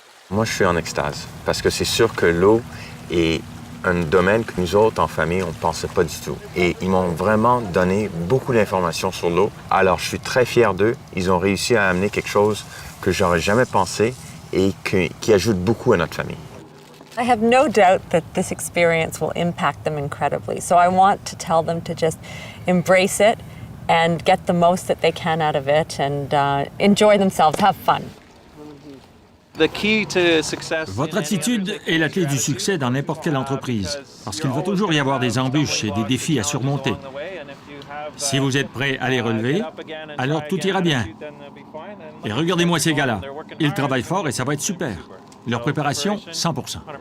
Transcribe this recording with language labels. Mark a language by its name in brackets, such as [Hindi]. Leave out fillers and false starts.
[French] Moi, je suis en extase parce que c'est sûr que l'eau est un domaine que nous autres, en famille, on ne pensait pas du tout. Et ils m'ont vraiment donné beaucoup d'informations sur l'eau. Alors, je suis très fier d'eux. Ils ont réussi à amener quelque chose que j'aurais jamais pensé et qui ajoute beaucoup à notre famille. [English] I have no doubt that this experience will impact them incredibly. So I want to tell them to just embrace it and get the most that they can out of it and enjoy themselves, have fun. [French] Votre attitude est la clé du succès dans n'importe quelle entreprise, parce qu'il va toujours y avoir des embûches et des défis à surmonter. Si vous êtes prêt à les relever, alors tout ira bien. Et regardez-moi ces gars-là. Ils travaillent fort et ça va être super. Leur préparation, 100%.